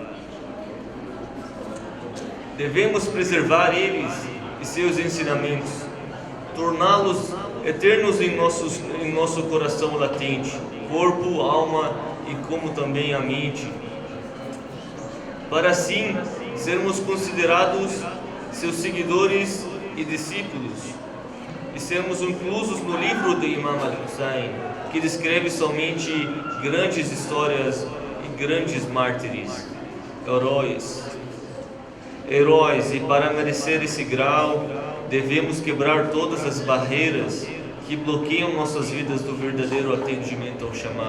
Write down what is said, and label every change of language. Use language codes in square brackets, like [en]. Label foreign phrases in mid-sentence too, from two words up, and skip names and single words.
[pt] Devemos preservar eles e seus ensinamentos, torná-los eternos em nosso coração latente, corpo, alma e como também a mente, para assim sermos considerados seus seguidores e discípulos, e sermos inclusos no livro de Imam al-Hussein, que descreve somente grandes histórias e grandes mártires, heróis, e para merecer esse grau, devemos quebrar todas as barreiras que bloqueiam nossas vidas do verdadeiro atendimento ao chamado.